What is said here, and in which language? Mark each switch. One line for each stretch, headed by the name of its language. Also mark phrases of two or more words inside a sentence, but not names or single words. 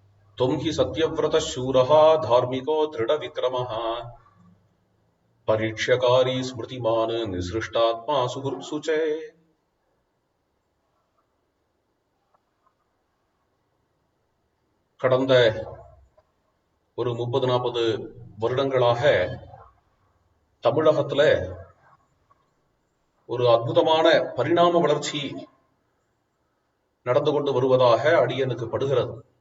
Sanskrit: त्वं हि सत्यव्रतः शूरः धार्मिको दृढविक्रमः परीक्ष्यकारी स्मृतिमान् निसृष्टात्मा सुहृत्सु च.
Tamil: கடந்த ஒரு 30-40 வருடங்களாக தமிழகத்துல ஒரு அற்புதமான பரிணாம வளர்ச்சி நடந்து கொண்டு வருவதாக அடியனுக்கு படுகிறது.